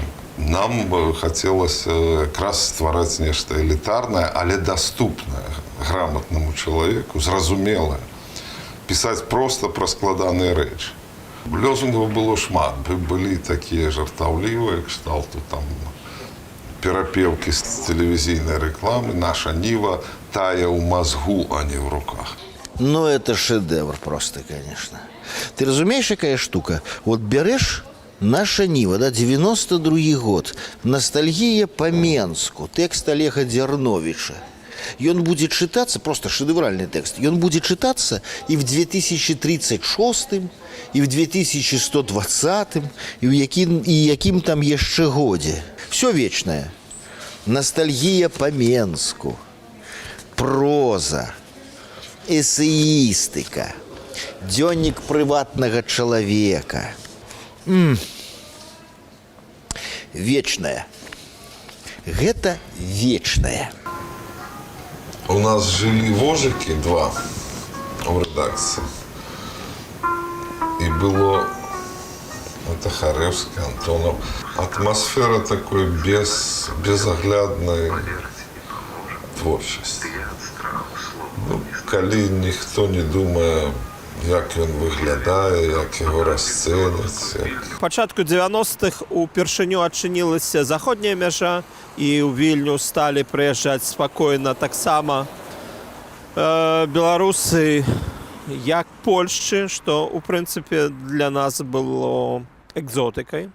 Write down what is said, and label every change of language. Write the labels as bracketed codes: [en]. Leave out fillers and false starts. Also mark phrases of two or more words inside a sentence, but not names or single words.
[be] Нам хацелася якраз ствараць нешта элітарнае, але даступнае грамотнаму чалавеку, зразумелае. Пісаць проста пра складаныя рэчы. Лозунгаў было шмат. Былі такія жартаўлівыя, кшталту там перапеўкі з тэлевізійнай рэкламы. «Наша Ніва тая ў мазгу, а не в руках». [ru] Ну, это шедевр просто, конечно. Ты разумеешь, какая штука? Вот берешь «Наша Нива», да, 92-й год, ностальгия по Менску, текст Олега Дерновича. И он будет читаться, просто шедевральный текст, и он будет читаться и в 2036, и в 2120, и в яким там еще годе. Все вечное. Ностальгия по Менску, проза, [be] эсеістыка, дзённік прыватнага чалавека. Вечнае. Гэта вечнае. У нас жылі вожыкі два [ru] в редакции. И было это Харевский, Антонов. Атмосфера такой безоглядной творчасти. [be] Ну, калі ніхто не думае, як ён выглядае, як яго расцэніць. У пачатку 90-х упершыню адчынілася заходняя мяжа, і ў Вільню сталі прыязджаць спакойна таксама беларусы, як Польшчы, што, у прынцыпе, для нас было экзотыкай.